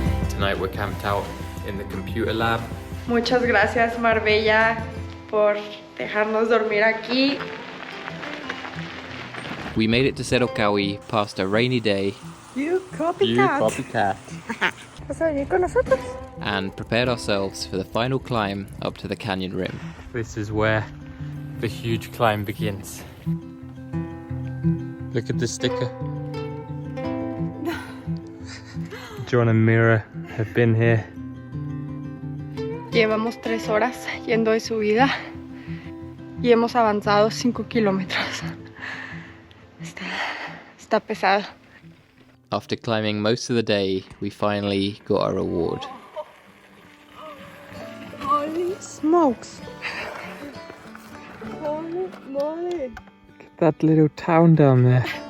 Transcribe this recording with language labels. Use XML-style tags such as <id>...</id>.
<en>Tonight we're camped out in the computer lab.</en> <es>Muchas gracias, Marbella, por dejarnos dormir aquí.</es> <en>We made it to Cerro Caui past a rainy day You copycat. You copycat.</en> <es>¿Vas a venir con nosotros?</es> <en>and prepared ourselves for the final climb up to the canyon rim. This is where the huge climb begins. Look at the sticker. John and Mira have been here.</en> <es>Llevamos 3 horas yendo de subida y hemos avanzado 5 kilómetros. Está pesado.</es> <en>After climbing most of the day, we finally got our reward. Holy smokes. Holy moly. That little town down there.</en>